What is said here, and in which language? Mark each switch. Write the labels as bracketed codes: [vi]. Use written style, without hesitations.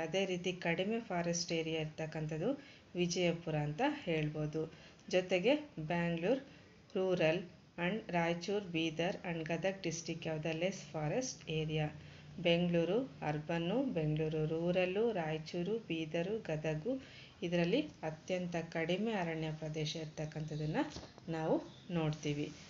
[kn] ಅದೇ ರೀತಿ ಕಡಿಮೆ ಫಾರೆಸ್ಟ್ ಏರಿಯಾ ಇರ್ತಕ್ಕಂಥದ್ದು ವಿಜಯಪುರ ಅಂತ ಹೇಳ್ಬೋದು. [en] ಜೊತೆಗೆ Bangalore rural and Raichur, Bidar and Gadag district have the less forest area. [kn] Bengaluru ಅರ್ಬನ್ನು, Bengaluru rural, Raichur, Bidar, Gadag ಇದರಲ್ಲಿ ಅತ್ಯಂತ ಕಡಿಮೆ ಅರಣ್ಯ ಪ್ರದೇಶ ಇರ್ತಕ್ಕಂಥದ್ದನ್ನು ನಾವು ನೋಡ್ತೀವಿ.